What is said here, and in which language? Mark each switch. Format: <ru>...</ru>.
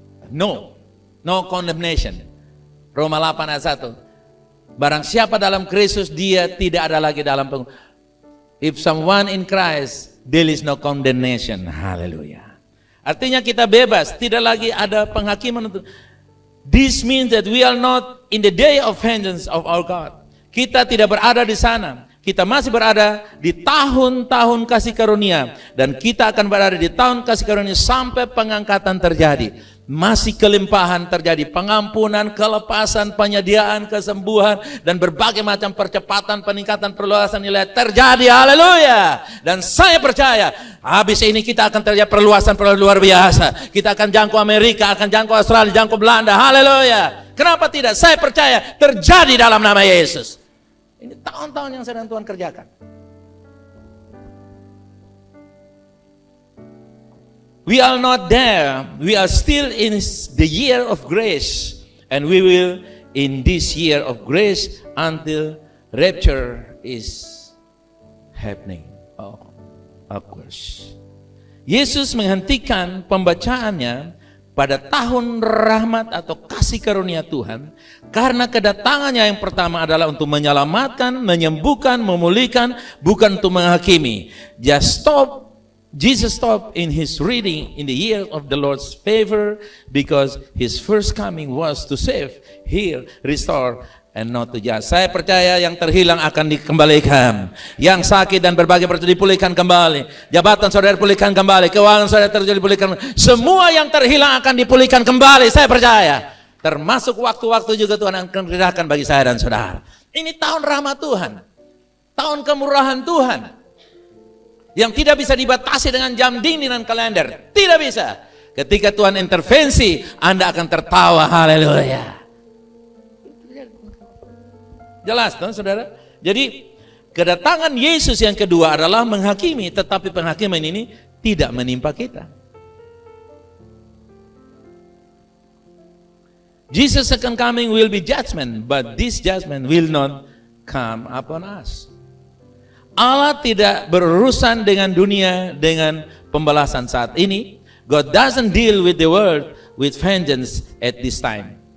<en>No condemnation.</en> <id>Roma 8 ayat 1. Barang siapa dalam Kristus, dia tidak ada lagi dalam</id> <en>If someone in Christ, there is no condemnation.</en> <id>Haleluya. Artinya kita bebas, tidak lagi ada penghakiman untuk.</id> <en>This means that we are not in the day of vengeance of our God.</en> <id>Kita tidak berada di sana. Kita masih berada di tahun-tahun kasih karunia. Dan kita akan berada di tahun kasih karunia sampai pengangkatan terjadi. Masih kelimpahan terjadi. Pengampunan, kelepasan, penyediaan, kesembuhan, dan berbagai macam percepatan, peningkatan, perluasan nilai terjadi. Haleluya. Dan saya percaya, habis ini kita akan terjadi perluasan luar biasa. Kita akan jangkau Amerika, akan jangkau Australia, jangkau Belanda. Haleluya. Kenapa tidak? Saya percaya terjadi dalam nama Yesus. Ini tahun-tahun yang sedang Tuhan kerjakan.</id> <en>We are not there. We are still in the year of grace. And we will in this year of grace until rapture is happening. Oh, of course.</en> <id>Yesus menghentikan pembacaannya pada tahun rahmat atau kasih karunia Tuhan, karena kedatangannya yang pertama adalah untuk menyelamatkan, menyembuhkan, memulihkan, bukan untuk menghakimi.</id> <en>Just stop Jesus stopped in his reading in the year of the Lord's favor because his first coming was to save, heal, restore, and not to judge.</en> <id>Saya percaya yang terhilang akan dikembalikan, yang sakit dan berbagai perkara dipulihkan kembali, jabatan saudara dipulihkan kembali, keuangan saudara dipulihkan, semua yang terhilang akan dipulihkan kembali. Saya percaya, termasuk waktu-waktu juga Tuhan akan kerjakan bagi saya dan saudara. Ini tahun rahmat Tuhan, tahun kemurahan Tuhan, yang tidak bisa dibatasi dengan jam dinding dan kalender. Tidak bisa. Ketika Tuhan intervensi, Anda akan tertawa. Haleluya. Jelas, kan, saudara? Jadi, kedatangan Yesus yang kedua adalah menghakimi, tetapi penghakiman ini tidak menimpa kita.</id> <en>Jesus' second coming will be judgment, but this judgment will not come upon us.</en> <id>Allah tidak berurusan dengan dunia dengan pembalasan saat ini.</id> <en>God doesn't deal with the world with vengeance at this time.</en>